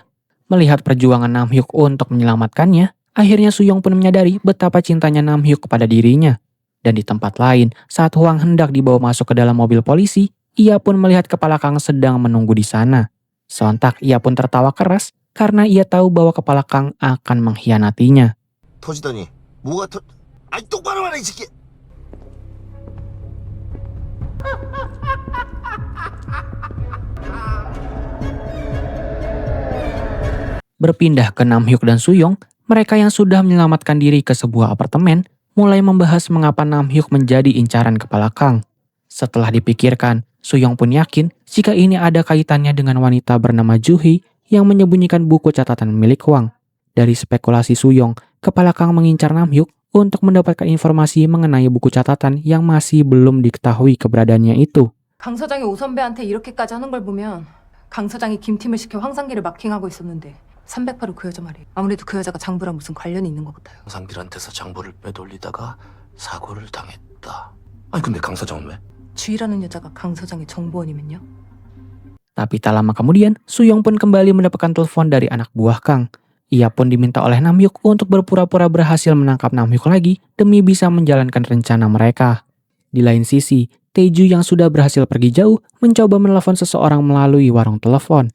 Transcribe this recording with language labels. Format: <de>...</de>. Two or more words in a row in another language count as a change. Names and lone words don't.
<id>Melihat perjuangan Namhyuk untuk menyelamatkannya, akhirnya Suyong pun menyadari betapa cintanya Namhyuk kepada dirinya. Dan di tempat lain, saat Hwang hendak dibawa masuk ke dalam mobil polisi, ia pun melihat kepala Kang sedang menunggu di sana. Sontak ia pun tertawa keras karena ia tahu bahwa kepala Kang akan mengkhianatinya.</id> <ko>터지더니 뭐가 터... 아이 똑바로 말해 이 새끼.</ko> <id>Berpindah ke Namhyuk dan Suyong, mereka yang sudah menyelamatkan diri ke sebuah apartemen mulai membahas mengapa Namhyuk menjadi incaran kepala Kang. Setelah dipikirkan, Suyong pun yakin jika ini ada kaitannya dengan wanita bernama Juhi yang menyembunyikan buku catatan milik Hwang. Dari spekulasi Suyong, kepala Kang mengincar Namhyuk untuk mendapatkan informasi mengenai buku catatan yang masih belum diketahui keberadaannya itu.</id> <ko>강 서장이 오 선배한테 이렇게까지 하는 걸 보면 강 서장이 김팀을 시켜 황상기를 마킹하고 있었는데 308호 그 여자 말이에요. 아무래도 그 여자가 장부랑 무슨 관련이 있는 것 같아요. 강상길한테서 장부를 빼돌리다가 사고를 당했다. 아니 근데 강 사장은 왜? 주희라는 여자가 강 서장의 정보원이면요?</ko> <id>Tapi tak lama kemudian, Suyong pun kembali mendapatkan telepon dari anak buah Kang. Ia pun diminta oleh Namhyuk untuk berpura-pura berhasil menangkap Namhyuk lagi demi bisa menjalankan rencana mereka. Di lain sisi, Taeju yang sudah berhasil pergi jauh mencoba menelepon seseorang melalui warung telepon.</id>